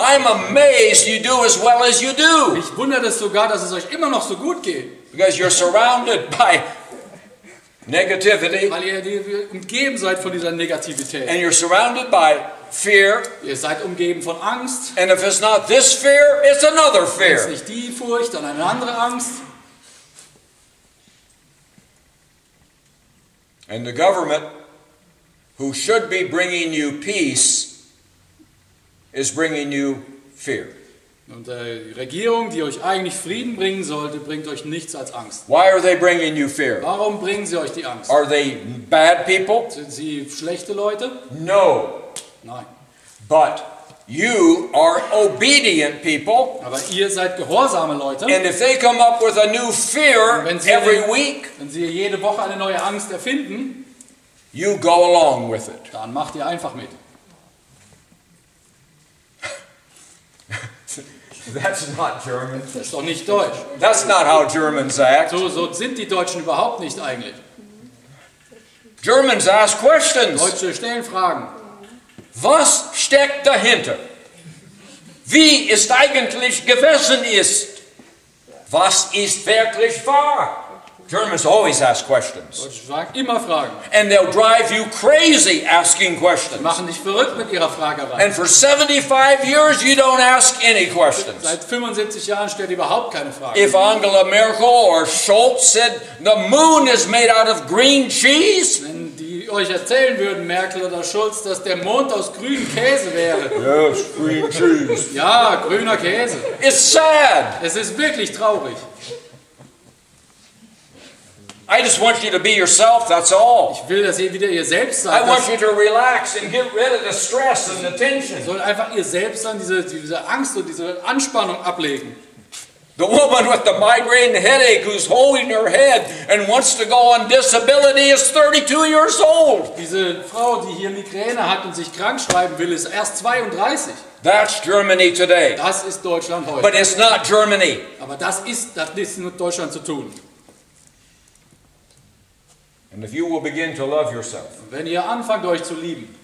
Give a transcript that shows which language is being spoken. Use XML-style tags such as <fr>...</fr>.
<en>I'm amazed you do as well as you do.</en> <de>Mich wundert es sogar, dass es euch immer noch so gut geht.</de> <en>Because you're surrounded by negativity.</en> <de>Weil ihr umgeben seid von dieser Negativität.</de> <en>And you're surrounded by fear.</en> <de>Ihr seid umgeben von Angst.</de> <en>And if it's not this fear, it's another</en> <de>Wenn es</de> <en>fear.</en> <de>nicht die Furcht, dann eine andere Angst.</de> <en>And the government, who should be bringing you peace, is bringing you fear.</en> <de>Und die Regierung, die euch eigentlich Frieden bringen sollte, bringt euch nichts als Angst.</de> <en>Why are they bringing you fear?</en> <de>Warum bringen sie euch die Angst?</de> <en>Are they bad people?</en> <de>Sind sie schlechte Leute?</de> <en>No.</en> <de>Nein.</de> <en>But you are obedient people.</en> <de>Aber ihr seid gehorsame Leute.</de> <en>And if they come up with a new fear every week,</en> <de>wenn sie jede Woche eine neue Angst erfinden,</de> <en>you go along with it.</en> <de>dann macht ihr einfach mit.</de> <en>That's not German.</en> <de>Das ist doch nicht deutsch.</de> <en>That's not how Germans act.</en> <de>So sind die Deutschen überhaupt nicht eigentlich.</de> <en>Germans ask questions.</en> <de>Deutsche stellen Fragen. Was steckt dahinter? Wie ist eigentlich gewesen ist? Was ist wirklich wahr?</de> <en>Germans always ask questions.</en> <de>Deutsche fragen immer Fragen.</de> <en>And they'll drive you crazy asking</en> <de>Die</de> <en>questions.</en> <de>machen dich verrückt mit ihrer Fragerei.</de> <en>And for 75 years you don't ask any questions.</en> <de>Seit 75 Jahren stellt ihr überhaupt keine Fragen.</de> <en>If Angela Merkel or Schultz said the moon is made out of green cheese,</en> <de>Wenn die euch erzählen würden, Merkel oder Schulz, dass der Mond aus grünem Käse wäre.</de> <en>yes, green cheese.</en> <de>Ja, grüner Käse.</de> <en>It's sad.</en> <de>Es ist wirklich traurig.</de> <en>I just want you to be yourself, that's all.</en> <de>Ich will, dass ihr wieder ihr selbst</de> <en>I</en> <de>seid.</de> <en>want you to relax and get rid of the stress and the tension.</en> <de>Soll einfach ihr selbst sein, diese Angst und diese Anspannung ablegen.</de> <en>The woman with the migraine headache who's holding her head and wants to go on disability is 32 years old.</en> <de>Diese Frau, die hier Migräne hat und sich krank schreiben will, ist erst 32.</de> <en>That's Germany today.</en> <de>Das ist Deutschland heute.</de> <en>But it's not Germany.</en> <de>Aber das ist mit Deutschland zu tun.</de> <en>And if you will begin to love yourself,</en> <de>Und wenn ihr anfangt, euch zu lieben,</de>